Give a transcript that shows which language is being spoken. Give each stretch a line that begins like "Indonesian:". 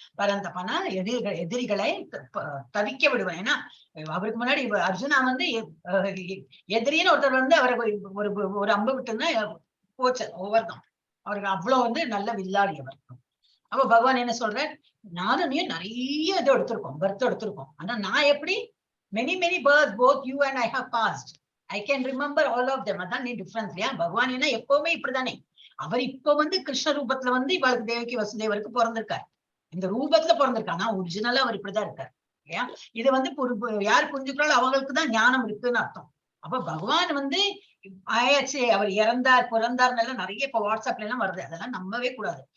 Tamil: பரந்தப்பனா எதிரிகளை தவிக்க விடுவேன். ஏன்னா அவருக்கு முன்னாடி அர்ஜுனா வந்து எதிரின்னு ஒருத்தர் வந்து அவரை ஒரு அம்பு விட்டுன்னா போச்சு, ஓவர்தான். அவருக்கு அவ்வளவு வந்து நல்ல வில்லாடி அவர். அப்ப பகவான் என்ன சொல்ற, நானும் நீ நிறைய இது எடுத்திருக்கோம், பர்த் எடுத்திருக்கோம். ஆனா நான் எப்படி
English: many births both you and I have passed. I can remember all of them.
Tamil: அதான் நீ டிஃபரன்ஸ் இல்லையா? பகவான் என்ன எப்பவுமே இப்படிதானே. அவர் இப்ப வந்து கிருஷ்ண ரூபத்துல வந்து இவளுக்கு தேவகி வசுதேவருக்கு பிறந்திருக்காரு, இந்த ரூபத்துல பிறந்திருக்காங்க. ஒரிஜினலா அவர் இப்படிதான் இருக்காரு இல்லையா? இது வந்து யார் புரிஞ்சுக்கிறாலும் அவங்களுக்கு தான் ஞானம் இருக்குன்னு அர்த்தம். அப்ப பகவான் வந்து ஆயாச்சு, அவர் இறந்தார் பிறந்தார்னால நிறைய இப்ப வாட்ஸ்அப்ல எல்லாம் வருது, அதெல்லாம் நம்பவே கூடாது.